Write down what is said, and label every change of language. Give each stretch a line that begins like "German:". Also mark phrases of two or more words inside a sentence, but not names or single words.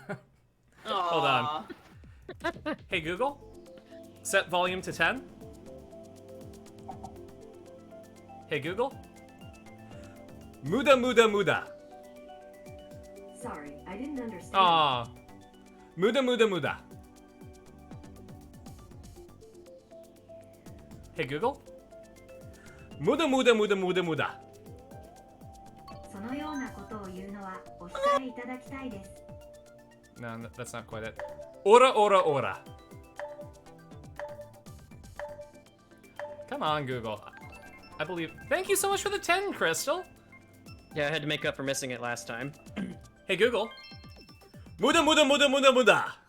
English: Hold on. Hey Google, set volume to 10. Hey Google,
Japanese: 無駄無駄無駄.
English: Sorry, I didn't understand. Aw,
Japanese: 無駄無駄無駄. Hey Google, 無駄無駄無駄無駄無駄. そのようなことを言うのはお控えいただきたいです。
English: No, that's not quite it.
Japanese: オラオラオラ.
English: Come on, Google. I believe. Thank you so much for the 10, Crystal. Yeah, I had to make up for missing it last time. Hey Google.
Japanese: 無駄無駄無駄無駄無駄.